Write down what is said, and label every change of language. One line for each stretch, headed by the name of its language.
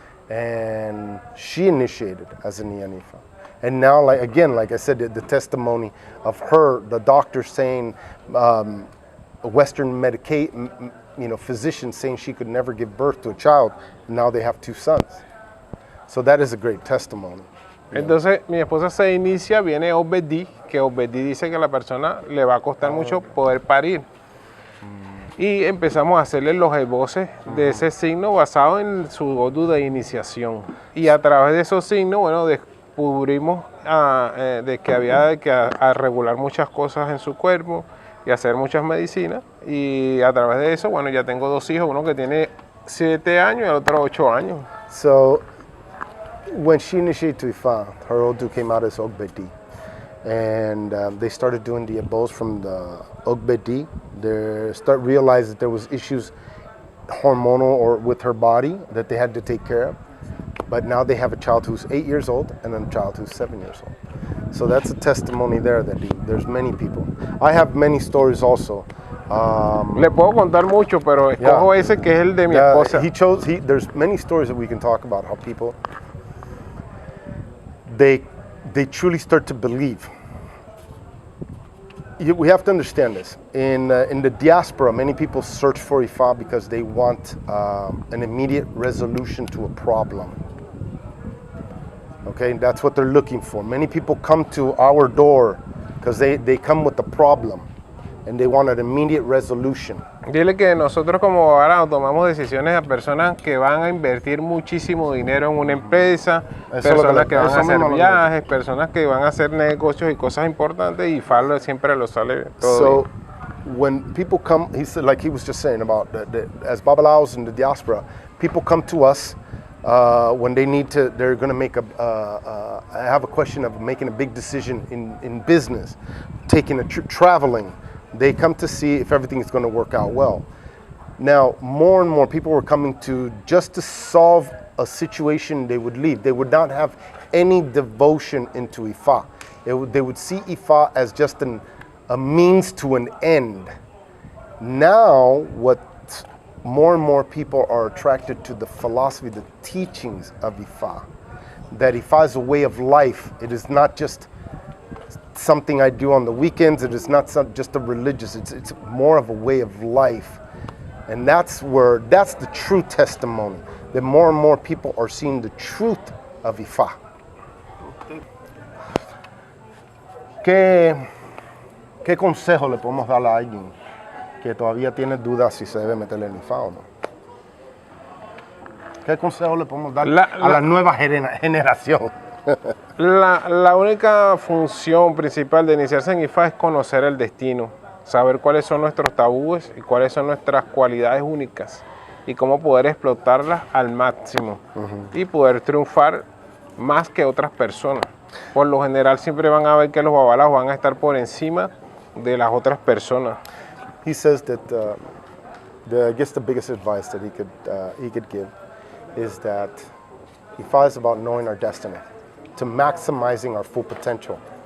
English: And she initiated as an Iyan Ifá. And now, like I said, the testimony of her, the doctor saying, a Western physician saying she could never give birth to a child, and now they have 2 sons. So that is a great testimony.
Spanish: Entonces, mi esposa se inicia, viene Obedí, que Obedí dice que a la persona le va a costar mucho poder parir. Y empezamos a hacerle los esboces de ese signo basado en su odu de iniciación. Y a través de esos signos, bueno, descubrimos de que había que regular muchas cosas en su cuerpo y hacer muchas medicinas. Y a través de eso, bueno, ya tengo 2 hijos, uno que tiene 7 años y el otro 8 años.
English: So, when she initiated to Ifá, her odu came out as Ogbedi. and they started doing the abos from the Ogbedi. They start realized that there was issues hormonal or with her body that they had to take care of. But now they have a child who's 8 years old and a child who's 7 years old. So that's a testimony there that there's many people. I have many stories also.
Spanish: Le puedo contar mucho, pero escojo ese que es el de mi esposa.
English: There's many stories that we can talk about how people, they truly start to believe. We have to understand this. In the diaspora, many people search for Ifa because they want an immediate resolution to a problem. Okay, that's what they're looking for. Many people come to our door because they come with a problem and they want an immediate resolution. Dile que nosotros como abogados tomamos decisiones a personas que van a invertir muchísimo dinero en una empresa, personas que van a hacer viajes, personas que van a hacer negocios y cosas importantes, y Ifa siempre lo sale todo. So when people come, he said, like he was just saying about as Babalaos in the diaspora, people come to us when they need to, they're going to make have a question of making a big decision in business, taking a trip, traveling. They come to see if everything is going to work out well. Now, more and more people were coming to just to solve a situation, they would leave. They would not have any devotion into Ifa. They would see Ifa as just a means to an end. Now, what more and more people are attracted to the philosophy, the teachings of Ifa. That Ifa is a way of life. It is not just something I do on the weekends. It is not just a religious. It's more of a way of life, and that's the true testimony. That more and more people are seeing the truth of Ifa.
Spanish: ¿Qué consejo le podemos dar a alguien que todavía tiene dudas si se debe meterle en Ifa o no? ¿Qué consejo le podemos dar a la nueva generación? La única función principal de iniciarse en Ifa es conocer el destino, saber cuáles son nuestros tabúes y cuáles son nuestras cualidades únicas y cómo poder explotarlas al máximo y poder triunfar más que otras personas. Por lo general siempre van a ver que los babalaos van a estar por encima de las otras personas.
English: He says that I guess the biggest advice that he could give is that Ifa is about knowing our destiny, to maximizing our full potential.